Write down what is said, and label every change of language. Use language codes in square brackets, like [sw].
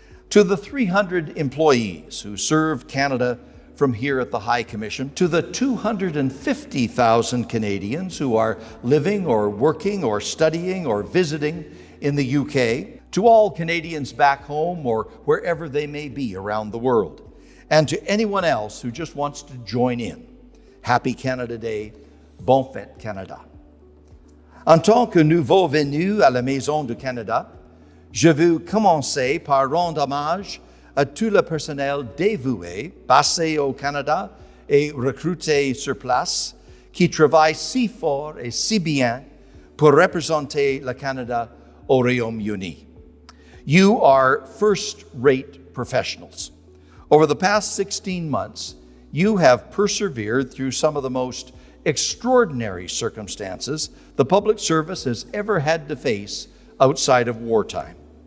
[en] To the 300 employees who serve Canada from here at the High Commission, to the 250,000 Canadians who are living or working or studying or visiting in the UK, to all Canadians back home or wherever they may be around the world, and to anyone else who just wants to join in. Happy Canada Day, [fr] Bonne Fête Canada. En tant que nouveau venu à la Maison du Canada, je veux commencer par rendre hommage à tout le personnel dévoué, basé au Canada et recruté sur place, qui travaille si fort et si bien pour représenter le Canada au Royaume-Uni. [en] You are first-rate professionals. Over the past 16 months, you have persevered through some of the most extraordinary circumstances the public service has ever had to face outside of wartime.